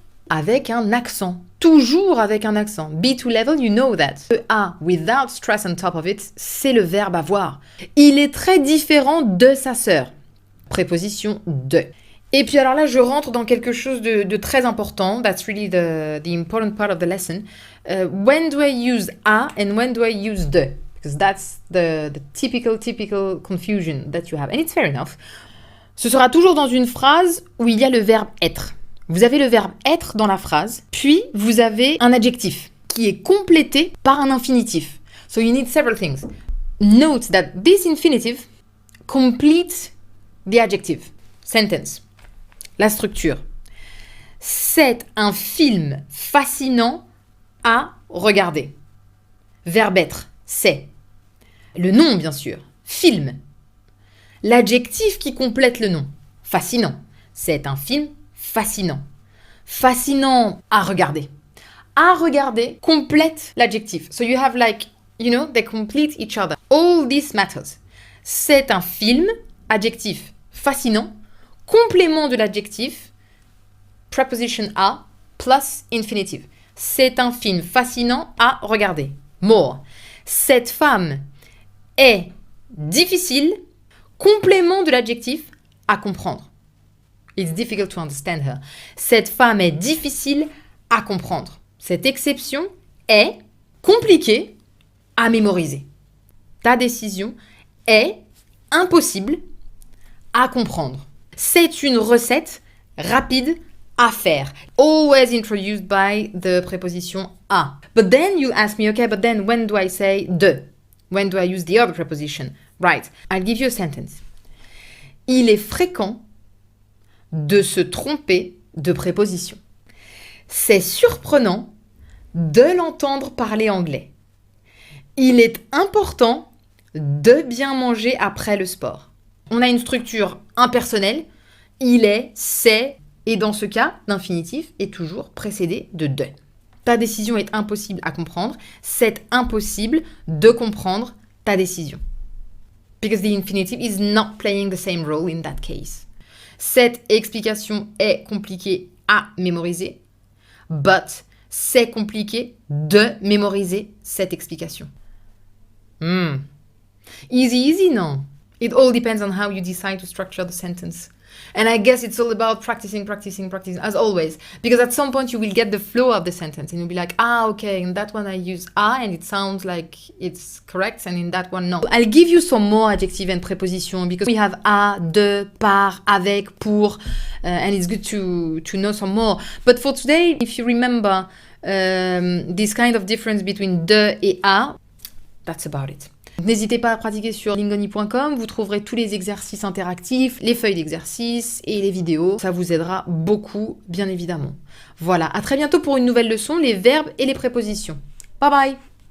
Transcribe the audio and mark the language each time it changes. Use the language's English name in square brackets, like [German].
[French] Avec un accent. Toujours avec un accent. [English] B2 level, you know that. [French] Le A, [English] without stress on top of it, [French] c'est le verbe avoir. Il est très différent de sa sœur. Préposition de. Et puis alors là, je rentre dans quelque chose de très important. [English] That's really the important part of the lesson. When do I use a and when do I use de? Because that's the typical confusion that you have. And it's fair enough. [French] Ce sera toujours dans une phrase où il y a le verbe être. Vous avez le verbe être dans la phrase, puis vous avez un adjectif qui est complété par un infinitif. [English] So you need several things. Note that this infinitive completes the adjective. Sentence. [French] La structure. C'est un film fascinant à regarder. Verbe être, c'est. Le nom, bien sûr. Film. L'adjectif qui complète le nom. Fascinant. C'est un film fascinant. Fascinant à regarder. À regarder complète l'adjectif. [English] So you have they complete each other. All this matters. [French] C'est un film, adjectif fascinant, complément de l'adjectif, preposition a, [English] plus infinitive. [French] C'est un film fascinant à regarder. [English] More. [French] Cette femme est difficile, complément de l'adjectif à comprendre. [English] It's difficult to understand her. [French] Cette femme est difficile à comprendre. Cette exception est compliquée à mémoriser. Ta décision est impossible à comprendre. C'est une recette rapide à faire. [English] Always introduced by the preposition a. But then you ask me, okay, but then when do I say de? When do I use the other preposition? Right. I'll give you a sentence. [French] Il est fréquent de se tromper de préposition. C'est surprenant de l'entendre parler anglais. Il est important de bien manger après le sport. On a une structure impersonnelle. Il est, c'est, et dans ce cas, l'infinitif est toujours précédé de. Ta décision est impossible à comprendre. C'est impossible de comprendre ta décision. [English] Because the infinitive is not playing the same role in that case. [French] Cette explication est compliquée à mémoriser, but c'est compliqué de mémoriser cette explication. [English] Easy, non? It all depends on how you decide to structure the sentence. And I guess it's all about practicing, as always. Because at some point you will get the flow of the sentence and you'll be like, okay, in that one I use a and it sounds like it's correct and in that one no. I'll give you some more adjective and preposition because we have a, de, par, avec, pour, and it's good to know some more. But for today, if you remember this kind of difference between de et a, that's about it. [French] N'hésitez pas à pratiquer sur lingoni.com, vous trouverez tous les exercices interactifs, les feuilles d'exercice et les vidéos. Ça vous aidera beaucoup, bien évidemment. Voilà, à très bientôt pour une nouvelle leçon, les verbes et les prépositions. Bye bye!